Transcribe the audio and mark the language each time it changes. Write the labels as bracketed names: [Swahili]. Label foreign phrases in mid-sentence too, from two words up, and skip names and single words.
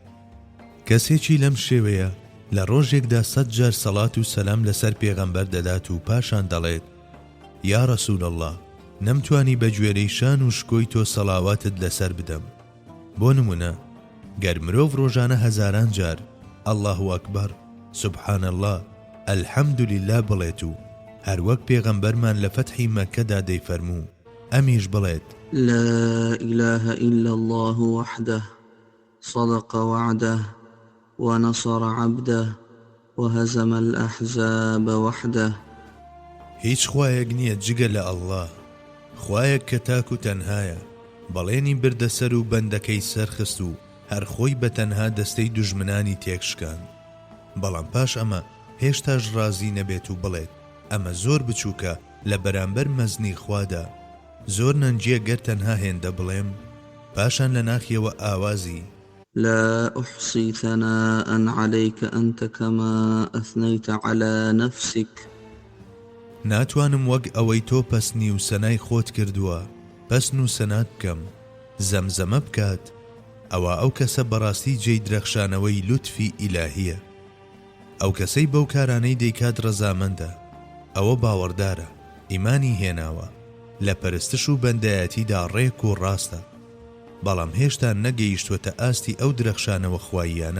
[Central Kurdish] کەسێکی لەم شێوەیە لە ڕۆژێکدا 100 جار سەڵات و سەلام لەسەر پێغەمبەر دەدات و پاشان دەڵێت [Arabic] یا ڕەسوول الله [Central Kurdish] نەمتوانی بە گوێرەی شان و شکۆی تۆ سەڵاواتت لەسەر بدەم. بۆ نمونە گەر مرۆڤ ڕۆژانە هەزاران جار [Arabic] الله ئەکبەر سوبحان الله الحەمدولله [Central Kurdish] بڵێت و هەروەک پێغەمبەرمان لە فەتحی مەککەدا دەیفەرموو ئەمیش بڵێت [Arabic] لا إله إلا الله وحده صدق وعده ونصر عبده وهزم الأحزاب وحده. [Central Kurdish] هیچ خوایەک نییە جگە لە ئەڵڵا، خوایەک کە تاک و تەنهایە، بەڵێنی بردەسەر و بەندەکەی سەرخست و هەر خۆی بە تەنها دەستەی دوژمنانی تێکشکان. بەڵام پاش ئەمە هێشتاش ڕازی نەبێت و بڵێت ئەمە زۆر بچووکە لە بەرامبەر مەزنی خوادا، زۆر نەنجیە گەر تەنها هێندە بڵێم. پاشان لە ناخیەوە ئاوازی [Arabic] لا أحصي ثناء عليك أنت كما أثنيت على نفسك. [Central Kurdish] ناتوانم وەک ئەوەی تۆ پەسنی و سەنای خۆت کردووە پەسن و سەنات بکەم، زەمزەمە بکات. ئەوە ئەو کەسە بەڕاستی جێی درەخشانەوەی لوتفی ئیلاهیە. ئەو کەسەی بەو کارانەی دەیکات ڕەزامەندە، ئەوە باوەڕدارە، ئیمانی هێناوە، لە پەرستش و بەندایەتیدا ڕێک و ڕاستە، بەڵام هێشتا نەگەیشتوەتە ئاستی ئەو درەخشانەوە خواییانە.